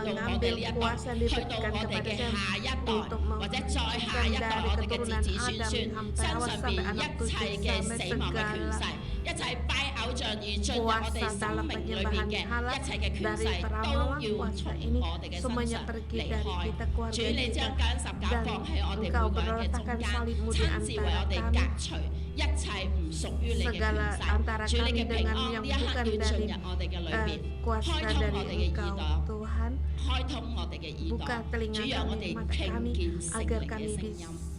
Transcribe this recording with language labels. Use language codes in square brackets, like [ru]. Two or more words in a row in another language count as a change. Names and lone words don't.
[yue] 到我哋呢一代，去到我哋嘅下一代，或者再下一代我哋嘅子子孫孫身上邊一切嘅死亡嘅權勢，一切拜偶像而進入我哋生命裏邊嘅一切嘅權勢，都要從 [id] semuanya pergi dari kita keluarga kita dan Engkau berletakkan salibmu di antara kami segala antara kami dengan yang bukan dari kuasa dari Engkau Tuhan buka telinga kami mata kami agar kami bisa